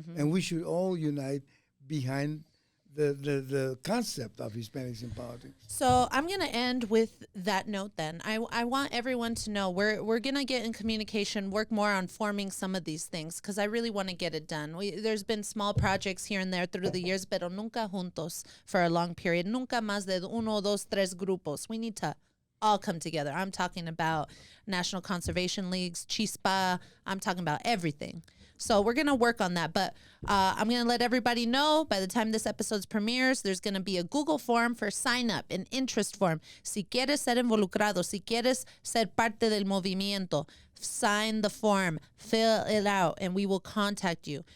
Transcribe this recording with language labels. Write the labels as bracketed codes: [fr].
[en] And we should all unite behind the concept of Hispanics in Politics. So I'm going to end with that note then. I want everyone to know we're going to get in communication, work more on forming some of these things, because I really want to get it done. There's been small projects here and there through the years, [es] pero nunca juntos [en] for a long period. [es] Nunca más de uno, dos, tres grupos. [en] We need to all come together. I'm talking about National Conservation Leagues, Chispa. I'm talking about everything. So we're going to work on that. But I'm going to let everybody know, by the time this episode premieres, there's going to be a Google form for sign up, an interest form. [es] Si quieres ser involucrado, si quieres ser parte del movimiento, [en] sign the form, fill it out, and we will contact you.